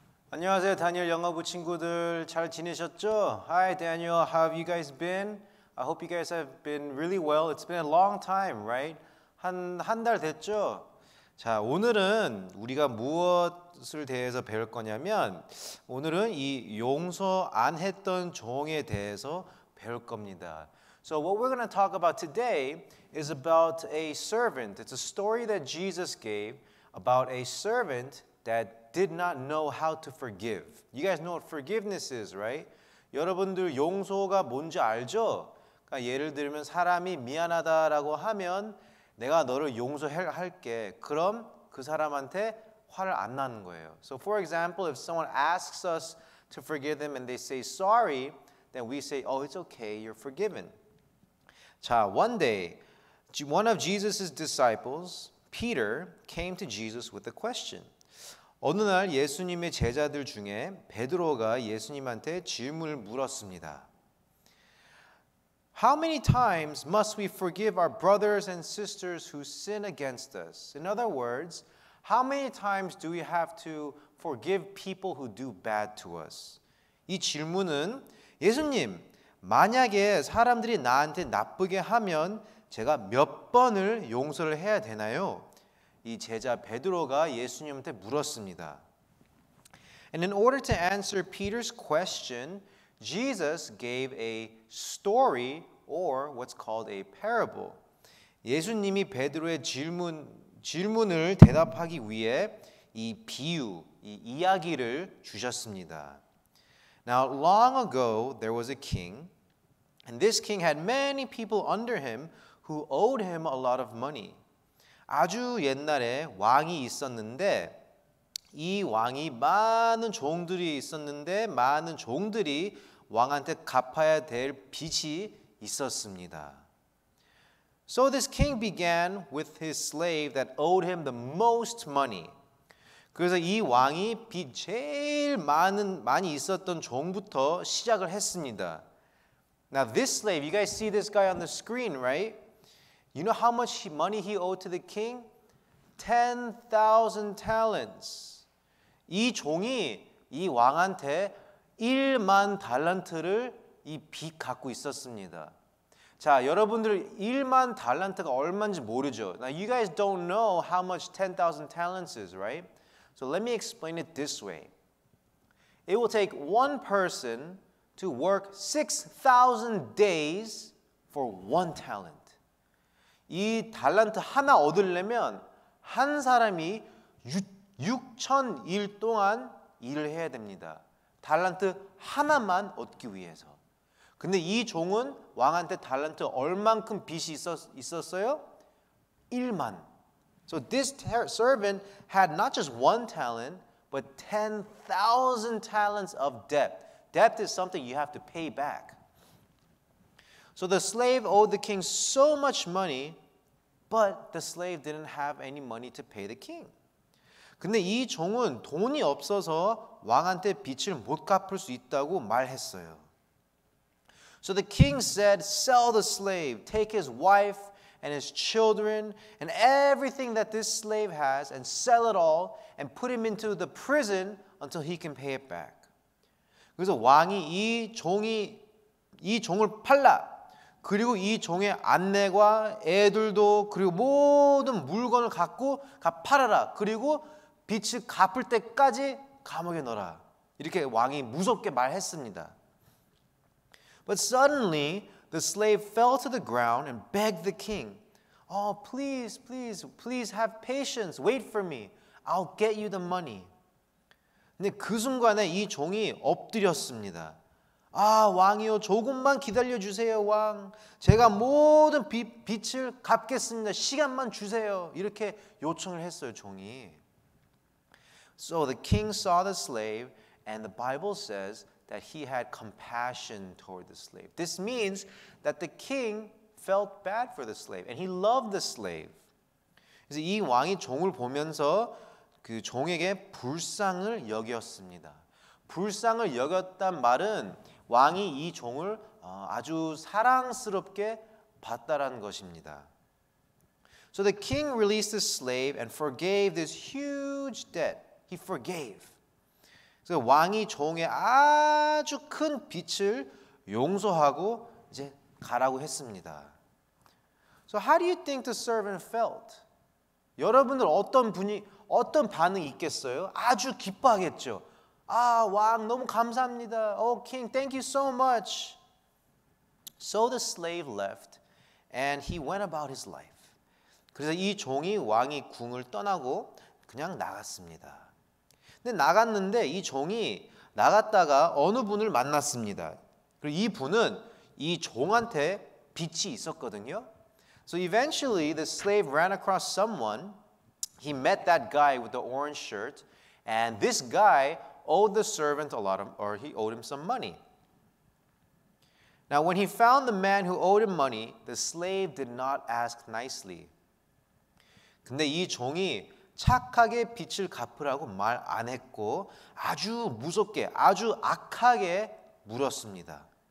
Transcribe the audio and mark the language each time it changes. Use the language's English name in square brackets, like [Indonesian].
[Korean] 안녕하세요, 다니엘 영어부 친구들. 잘 지내셨죠? [English] Hi, Daniel. How have you guys been? I hope you guys have been really well. It's been a long time, right? [Korean] 한 달 됐죠? 자, 오늘은 우리가 무엇을 대해서 배울 거냐면 오늘은 이 용서 안 했던 종에 대해서 배울 겁니다. [English] So what we're going to talk about today is about a servant. It's a story that Jesus gave about a servant that did not know how to forgive. You guys know what forgiveness is, right? [Korean] 여러분들 용서가 뭔지 알죠? 그러니까 예를 들면 사람이 미안하다라고 하면 내가 너를 용서할게. 그럼 그 사람한테 화를 안 나는 거예요. [English] So for example, if someone asks us to forgive them and they say sorry, then we say, oh, it's okay, you're forgiven. 자, one day, one of Jesus' disciples, Peter, came to Jesus with a question. [Korean] 어느 날 예수님의 제자들 중에 베드로가 예수님한테 질문을 물었습니다. [English] How many times must we forgive our brothers and sisters who sin against us? In other words, how many times do we have to forgive people who do bad to us? [Korean] 이 질문은 예수님, 만약에 사람들이 나한테 나쁘게 하면 제가 몇 번을 용서를 해야 되나요? 이 제자 베드로가 예수님한테 물었습니다. [English] And in order to answer Peter's question, Jesus gave a story or what's called a parable. [Korean] 예수님이 베드로의 질문을 대답하기 위해 이 비유, 이 이야기를 주셨습니다. [English] Now, long ago, there was a king, and this king had many people under him who owed him a lot of money. [Korean] 아주 옛날에 왕이 있었는데 이 왕이 많은 종들이 있었는데 많은 종들이 왕한테 갚아야 될 빚이 있었습니다. [English] So this king began with his slave that owed him the most money. [Korean] 그래서 이 왕이 빚 제일 많이 있었던 종부터 시작을 했습니다. [English] Now this slave, you guys see this guy on the screen, right? You know how much money he owed to the king? 10,000 talents. [Korean] 이 종이 이 왕한테 1만 달란트를 이 빚 갖고 있었습니다. 자, 여러분들 1만 달란트가 얼마인지 모르죠? [English] Now you guys don't know how much 10,000 talents is, right? So let me explain it this way. It will take one person to work 6,000 days for one talent. [Korean] 이 달란트 하나 얻으려면 한 사람이 6,000일 동안 일을 해야 됩니다. 달란트 하나만 얻기 위해서. 근데 이 종은 왕한테 달란트 얼만큼 빚이 있었어요? 1만. [English] So this servant had not just one talent, but 10,000 talents of debt. Debt is something you have to pay back. So the slave owed the king so much money, but the slave didn't have any money to pay the king. [Korean] 근데 이 종은 돈이 없어서 왕한테 빚을 못 갚을 수 있다고 말했어요. [English] So the king said, sell the slave, take his wife and his children and everything that this slave has and sell it all and put him into the prison until he can pay it back. [Korean] 그래서 왕이 이 종을 팔라. 그리고 이 종의 아내와 애들도 그리고 모든 물건을 갖고 팔아라. 그리고 빚을 갚을 때까지 감옥에 넣어라. 이렇게 왕이 무섭게 말했습니다. [English] But suddenly the slave fell to the ground and begged the king, "Oh, please, please, please have patience. Wait for me. I'll get you the money." [Korean] 근데 그 순간에 이 종이 엎드렸습니다. 아, 왕이요, 조금만 기다려 주세요, 왕. 제가 모든 빚을 갚겠습니다. 시간만 주세요. 이렇게 요청을 했어요, 종이. [English] So the king saw the slave, and the Bible says that he had compassion toward the slave. This means that the king felt bad for the slave, and he loved the slave. [Korean] 그래서 이 왕이 종을 보면서 그 종에게 불쌍을 여겼습니다. 불쌍을 여겼단 말은 왕이 이 종을 아주 사랑스럽게 봤다라는 것입니다. [English] So the king released the slave and forgave this huge debt. He forgave. [Korean] 그래서 왕이 종의 아주 큰 빚을 용서하고 이제 가라고 했습니다. [English] So how do you think the servant felt? [Korean] 여러분들 어떤 반응이 있겠어요? 아주 기뻐하겠죠. 아, 왕 너무 감사합니다. [English] Oh, king, thank you so much. So the slave left and he went about his life. [Korean] 그래서 이 종이 왕이 궁을 떠나고 그냥 나갔습니다. 근데 나갔는데 이 종이 나갔다가 어느 분을 만났습니다. 그리고 이 분은 이 종한테 빚이 있었거든요. [English] So eventually the slave ran across someone. He met that guy with the orange shirt, and this guy owed the servant he owed him some money. Now when he found the man who owed him money, the slave did not ask nicely. [Korean] 근데 이 종이 착하게 빚을 갚으라고 말 안 했고 아주 무섭게, 아주 악하게 물었습니다.